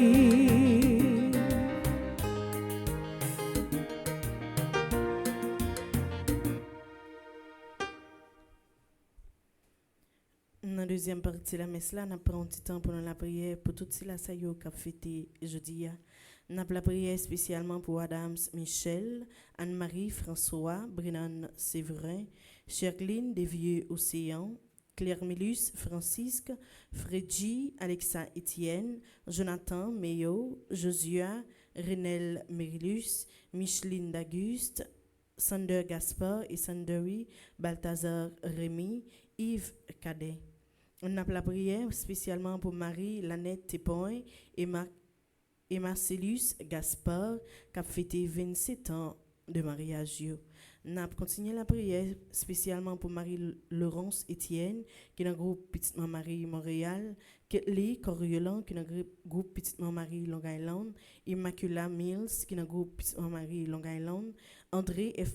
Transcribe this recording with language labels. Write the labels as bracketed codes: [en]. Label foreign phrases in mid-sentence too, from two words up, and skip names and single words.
[fr] Dans la deuxième partie de la messe, là, on prend un petit temps pour la prière pour toutes ces qui ont fêté jeudi. On a la prière spécialement pour Adams Michel, Anne-Marie François, Brennan Séverin, Cherline Desvieux Océan, Claire Milus Francisque, Fredji Alexa Étienne, Jonathan Meyo, Josua Renel Merilus, Micheline d'Auguste, Sander Gaspard et Sanderi Balthazar Rémy, Yves Cadet. On a la prière spécialement pour Marie Lanette Tépoin et Marcellus Gaspard qui a fêté 27 ans de mariage. On a continué la prière spécialement pour Marie-Laurence Étienne qui est dans le groupe Petite Marie Montréal, Ketli Coriolan qui est dans le groupe Petite Marie Long Island, Immacula Mills qui est dans le groupe Petite Marie Long Island, André F.